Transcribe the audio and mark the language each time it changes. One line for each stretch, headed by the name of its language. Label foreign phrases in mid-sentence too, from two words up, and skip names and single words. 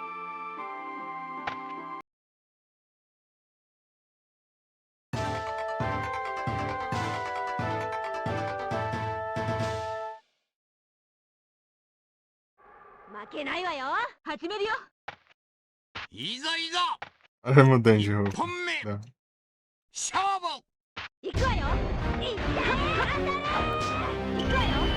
Japanese: 負けないわよ。始めるよ。いざいざ
Portuguese: Olha mudando de roupa.
Japanese: 本目
Portuguese: Não.
Japanese: 勝負。行くわよ。いっ行くわよ。